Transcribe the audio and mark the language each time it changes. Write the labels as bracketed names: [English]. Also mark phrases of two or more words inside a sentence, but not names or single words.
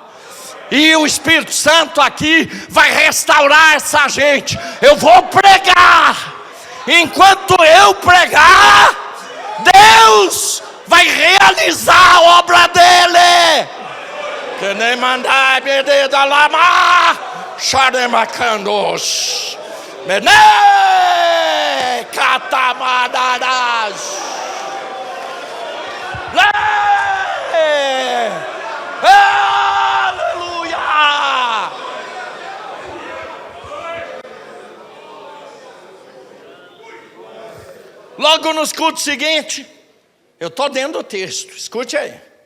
[Portuguese] E o Espírito Santo aqui vai restaurar essa gente. Eu vou pregar. Enquanto eu pregar, Deus vai realizar a obra dele. Que nem mandar beber da lama, xaremacandos, mene, catamadadas, aleluia. Logo nos cultos seguintes, eu estou dentro do texto, escute aí.